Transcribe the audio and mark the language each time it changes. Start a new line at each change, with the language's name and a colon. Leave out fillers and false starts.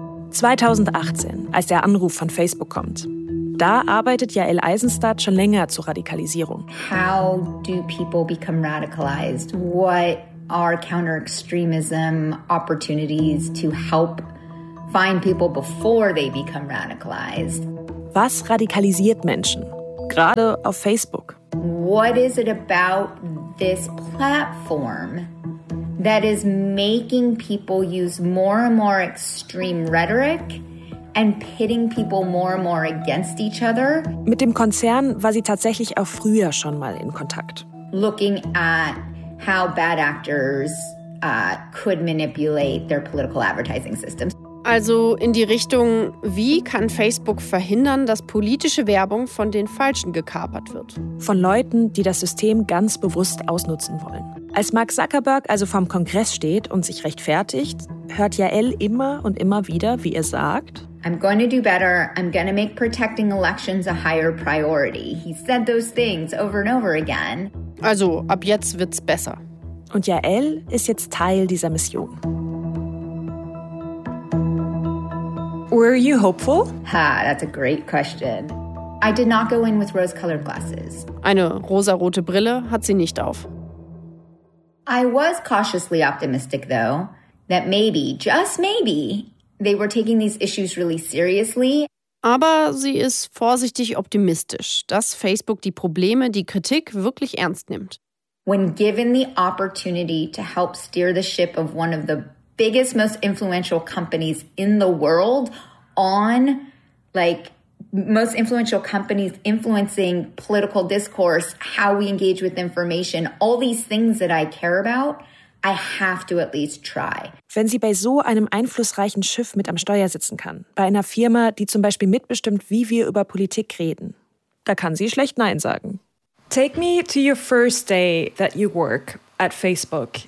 German: . 2018, als der Anruf von Facebook kommt. Da arbeitet Yael Eisenstadt schon länger zur Radikalisierung.
English: How do people become radicalized? What are counter-extremism opportunities to help find people before they become radicalized?
German: Was radikalisiert Menschen, gerade auf Facebook?
English: What is it about this platform that is making people use more and more extreme rhetoric and pitting people more and more against each other?
German: Mit dem Konzern war sie tatsächlich auch früher schon mal in Kontakt.
English: Looking at how bad actors could manipulate their political advertising systems.
German: Also in die Richtung, wie kann Facebook verhindern, dass politische Werbung von den Falschen gekapert wird? Von Leuten, die das System ganz bewusst ausnutzen wollen. Als Mark Zuckerberg also vorm Kongress steht und sich rechtfertigt, hört Yael immer und immer wieder, wie er sagt:
English: I'm going to do better. I'm going to make protecting elections a higher priority. He said those things over and over again.
German: Also ab jetzt wird's besser. Und Yael ist jetzt Teil dieser Mission.
English: Were you hopeful? Ha, that's a great question. I did not go in with rose-colored glasses.
German: Eine rosarote Brille hat sie nicht auf.
English: I was cautiously optimistic, though, that maybe, just maybe, they were taking these issues really seriously.
German: Aber sie ist vorsichtig optimistisch, dass Facebook die Probleme, die Kritik wirklich ernst nimmt.
English: When given the opportunity to help steer the ship of one of the biggest, most influential companies in the world on, like, most influential companies influencing political discourse, how we engage with information, all these things that I care about, I have to at least try.
German: Wenn sie bei so einem einflussreichen Schiff mit am Steuer sitzen kann, bei einer Firma, die zum Beispiel mitbestimmt, wie wir über Politik reden, da kann sie schlecht Nein sagen.
English: Take me to your first day that you work at Facebook.